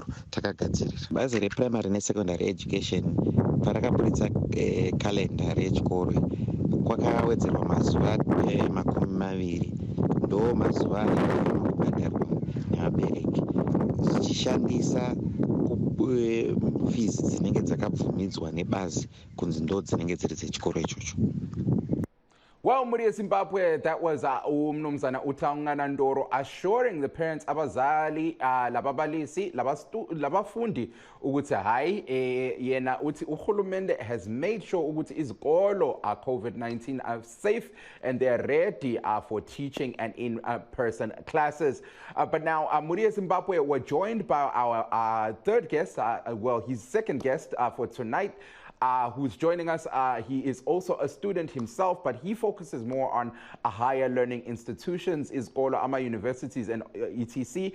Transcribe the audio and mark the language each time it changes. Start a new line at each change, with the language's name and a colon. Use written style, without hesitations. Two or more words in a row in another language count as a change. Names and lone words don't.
Shona: Takagadzirira bazi reprimary nesecondary education parakabuditsa kalendari yechikoro kwakawedzerwa mazuva 20 ndo mazuva anofanirwa kubhadharwa nevabereki zvichishandisa fees dzinenge dzakabvumidzwa nebazi kunzi ndo dzinenge dziri dzechikoro ichocho.
English: Well, Muri Zimbabwe, that was Mnumzana Utaungana Ndoro assuring the parents
North Ndebele: abazali lababalisi labafundi ukuthi hayi yena uthi uhulumende
English: has made sure
North Ndebele: ukuthi izikolo
English: COVID-19 are safe and they are ready for teaching and in-person classes. But now Muri Zimbabwe were joined by our third guest, well, his second guest for tonight. Who's joining us. He is also a student himself, but he focuses more on higher learning institutions, Iskola, Ama universities, and etc.